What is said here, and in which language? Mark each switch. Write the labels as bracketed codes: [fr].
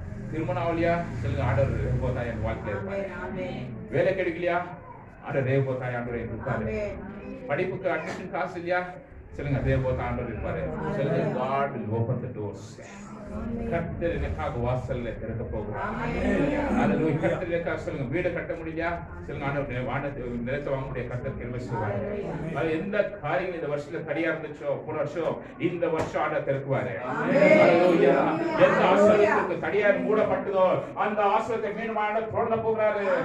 [ta] திருமணம் ஆகலையா, சில ஆண்டவர் ரெஹோபோத்தாய் என் வாழ்க்கையில இருப்பாரு. வேலை கிடைக்கலையா, ஆண்டவர் ரெஹோபோத்தாய் ஆண்டவர் இருப்பாரு. படிப்புக்கு அட்மிஷன் காசு இல்லையா, சொல்லுங்க ரெஹோபோத்தாய் ஆண்டவர் இருப்பாரு. சொல்லுங்க [en] God will open the doors. [ta] கர்த்தர் எனக்காக வாசல்ல திறக்க போகிறார். அல்லேலூயா. கர்த்தர் எனக்காக சொல்லுங்க வீடு கட்ட முடியலையா, சொல்லுங்க ஆண்டவர் வானத்தை நிலத்தை வாங்க முடிய கர்த்தர் கிருபை செய்வார். அது எந்த காரியங்கள் இந்த வருஷத்துல தடையா இருந்துச்சோ போன வருஷம், இந்த வருஷம் ஆண்டவர் திறக்குவாரு. அல்லேலூயா. எந்த ஆசீர்வாதத்துக்கு தடையா மூடப்பட்டதோ அந்த ஆசீர்வாதத்தை மீண்டும் ஆண்டவர் தோண்ட போகிறாரு.